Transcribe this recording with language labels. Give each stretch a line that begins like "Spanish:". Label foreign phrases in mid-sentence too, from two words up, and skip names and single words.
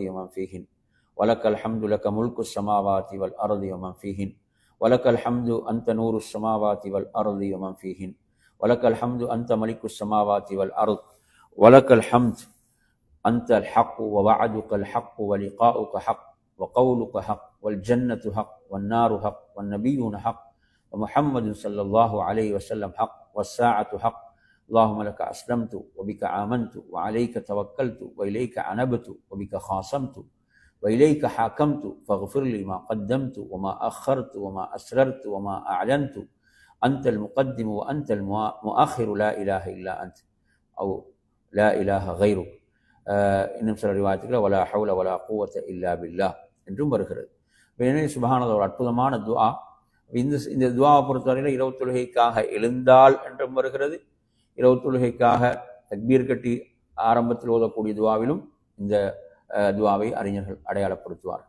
Arabic: ومن فيهن ولك الحمد لك ملك السماوات والأرض ومن فيهن ولك الحمد أنت نور السماوات والأرض ومن فيهن ولك الحمد أنت ملك السماوات والأرض ولك الحمد أنت الحق ووعدك الحق ولقاؤك حق وقولك حق والجنة حق والنار حق والنبيون حق ومحمد صلى الله عليه وسلم حق والساعة حق اللهم لك أسلمت وبك آمنت وعليك توكلت وإليك أنبت وبك خاصمت وإليك حاكمت فاغفر لي ما قدمت وما أخرت وما أسررت وما أعلنت أنت المقدم وأنت المؤخر لا إله إلا أنت أو لا إله غيرك.
Tamil: இன்னும் சில ரிவாயத்துக்கள்
Arabic: ولا حول ولا قوة إلا بالله
Tamil: என்றும் வருகிறது. எனவே சுப்ஹானல்லாஹ் ஒரு அற்புதமான துஆ. இந்த துஆவை பொறுத்தவரையில் இரவு தொழுகைக்காக எழுந்தால் என்றும் வருகிறது. இரவு தொழுகைக்காக தக்பீர் கட்டி ஆரம்பத்தில் ஓதக்கூடிய துஆவிலும் இந்த துஆவை அறிஞர்கள் அடையாளப்படுத்துவார்கள்.